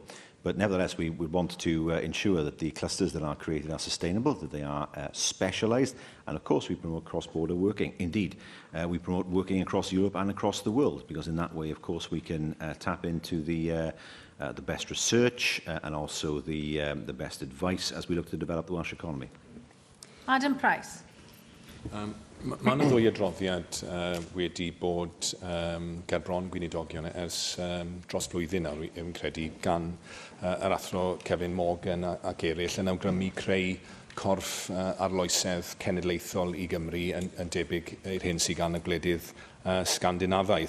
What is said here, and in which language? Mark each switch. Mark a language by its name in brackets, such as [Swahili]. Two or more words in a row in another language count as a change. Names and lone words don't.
[English] But nevertheless, we would want to ensure that the clusters that are created are sustainable, that they are specialised, and of course we promote cross-border working. Indeed, we promote working across Europe and across the world, because in that way, of course, we can tap into the best research and also the best advice as we look to develop the Welsh economy. [Welsh] Adam Price. Mae yna ddwy adroddiad wedi bod ger bron Weinidogion ers dros blwyddyn nawr, fi'n credu, gan yr athro Kevin Morgan ac eraill yn awgrymu creu corff arloesedd cenedlaethol i Gymru yn debyg i'r hyn sydd gan y gwledydd Sgandinafaidd.